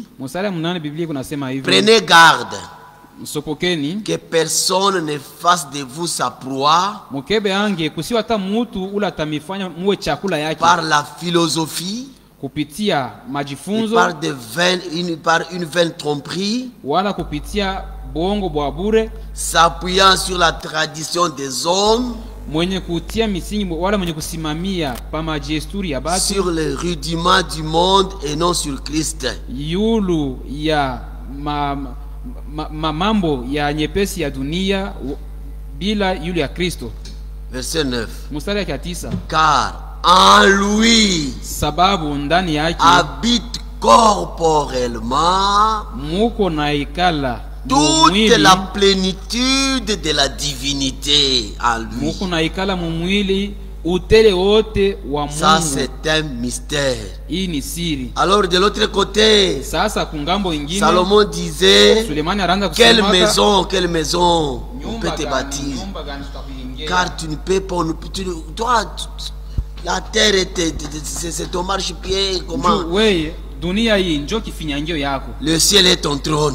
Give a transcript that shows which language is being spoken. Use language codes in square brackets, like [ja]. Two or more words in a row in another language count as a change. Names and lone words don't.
[fr] Prenez garde que personne ne fasse de vous sa proie par la philosophie, par une vaine tromperie, s'appuyant sur la tradition des hommes, sur les rudiments du monde et non sur Christ. [sw] mambo ya nyepesi ya dunia bila yule ya Kristo. [fr] Verset 9. [sw] Mstari ya 9. [fr] Car en lui [sw] sababu ndani yake [fr] habite corporellement [sw] muko na ikala [fr] toute la plénitude de la divinité en lui. [sw] Muko na ikala mu mwili utele wote wa Mungu. [fr] Ça c'est un mystère. [sw] Hii ni siri. [fr] Alors de l'autre côté, [sw] sasa kungambo ingine [fr] Salomon disait, quelle maison on peut te bâtir? Car tu ne peux pas, toi, la terre c'est ton marchepied. Comment? Le ciel est ton trône.